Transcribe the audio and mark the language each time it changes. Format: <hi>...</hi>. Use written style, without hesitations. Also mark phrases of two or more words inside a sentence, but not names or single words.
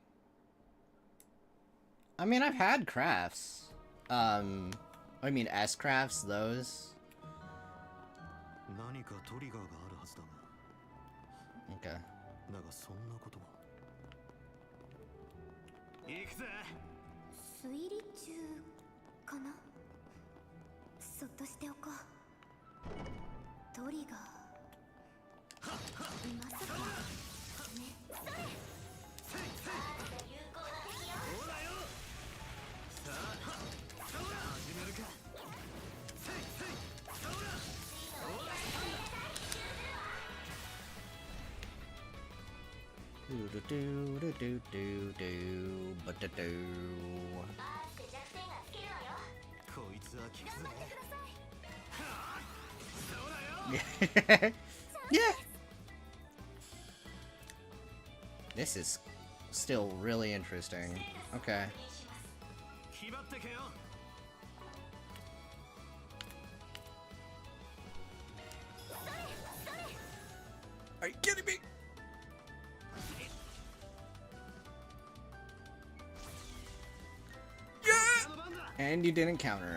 <en>I mean, I've had crafts. I mean S crafts, those.</en> <ja>何かトリガーがあるはずだが。</ja> <en>Okay.</en> <ja>だがそんなことは。行くぜ。推理中かな。そっとしておこう。トリガーまさかね。それほらよ。さあ始めるか。 Do do do do do do do but do do. こいつは効くぜ。</ja> <en>Yeah. This is still really interesting. Okay.</en> <ja>決まってけよ。</ja> <en>Are you kidding me? And you didn't counter.</en>